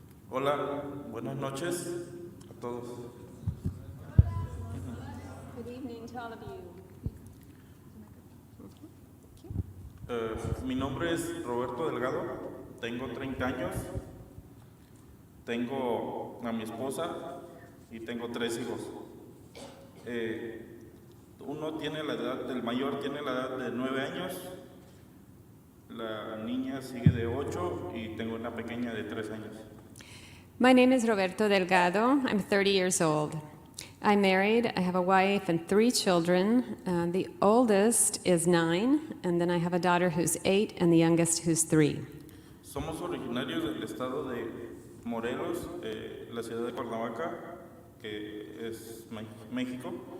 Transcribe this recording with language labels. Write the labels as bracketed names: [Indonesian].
[Spanish] Hola, buenas noches a todos. [English] Good evening to all of you. [Spanish] Mi nombre es Roberto Delgado, tengo 30 años, tengo a mi esposa y tengo 3 hijos. El mayor tiene la edad de 9 años, la niña sigue de 8 y tengo una pequeña de 3 años. [English] My name is Roberto Delgado. I'm 30 years old. I'm married. I have a wife and 3 children. The oldest is 9, and then I have a daughter who's 8 and the youngest who's 3. [Spanish] Somos originarios del estado de Morelos, la ciudad de Cuernavaca, que es México.